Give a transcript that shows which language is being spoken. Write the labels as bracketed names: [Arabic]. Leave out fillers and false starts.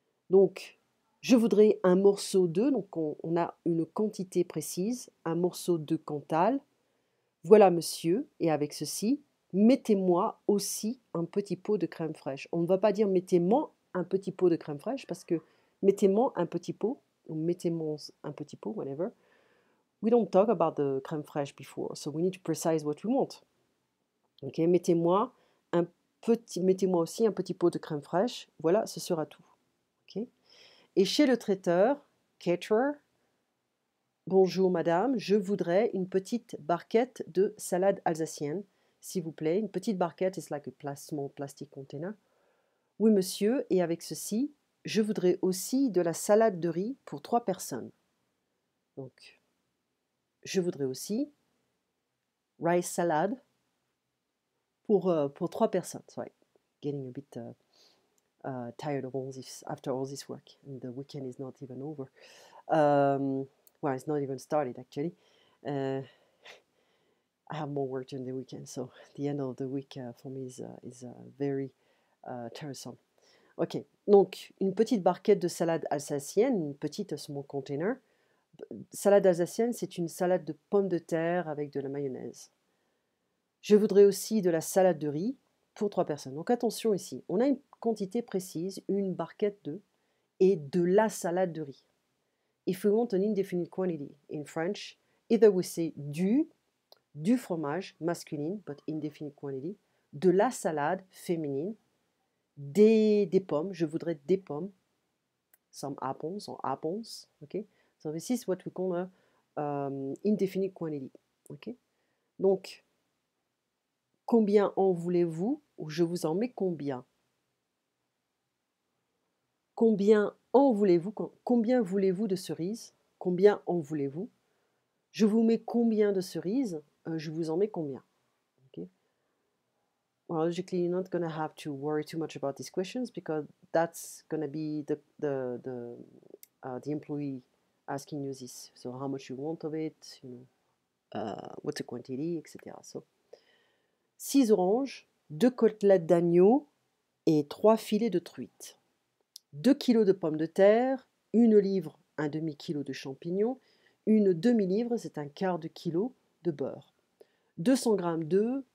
[French] Donc, je voudrais un morceau de, donc on a une quantité précise, un morceau de Cantal. Voilà monsieur, et avec ceci, mettez-moi aussi un petit pot de crème fraîche. On ne va pas dire mettez-moi un petit pot de crème fraîche parce que mettez-moi un petit pot, ou mettez-moi un petit pot, whatever. [English] We don't talk about the crème fraîche before, so we need to precise what we want. [French] Ok, mettez-moi mettez-moi aussi un petit pot de crème fraîche. Voilà, ce sera tout. Ok. Et chez le traiteur, caterer, bonjour madame, je voudrais une petite barquette de salade alsacienne, s'il vous plaît. Une petite barquette, it's like a small plastic container. Oui monsieur, et avec ceci, je voudrais aussi de la salade de riz pour 3 personnes. Donc, je voudrais aussi rice salad pour 3 personnes. [English] Sorry, getting a bit tired of all this, after all this work. And the weekend is not even over. Well, it's not even started actually. I have more work during the weekend, so the end of the week for me is very tiresome. [French] Ok, donc une petite barquette de salade alsacienne, une petite small container. Salade alsacienne, c'est une salade de pommes de terre avec de la mayonnaise. Je voudrais aussi de la salade de riz pour 3 personnes. Donc attention ici, on a une quantité précise, une barquette de, et de la salade de riz. [English] If we want an indefinite quantity in French, either we say du fromage masculine, but indefinite quantity, de la salade féminine, des pommes, je voudrais des pommes, some apples or apples, okay? So this is what we call a indefinite quantity, okay? [French] Donc, combien en voulez-vous? Ou je vous en mets combien? Combien en voulez-vous? Combien voulez-vous de cerises? Combien en voulez-vous? Je vous mets combien de cerises? Je vous en mets combien? Okay? [English] Well, logically, you're not going to have to worry too much about these questions because that's going to be the employee asking you this. So how much you want of it, what's the quantity, etc. [French] So 6 oranges, 2 côtelettes d'agneau et 3 filets de truite. 2 kilos de pommes de terre, 1 livre, un demi-kilo de champignons, une demi-livre, c'est un quart de kilo de beurre. 200 g d'œufs,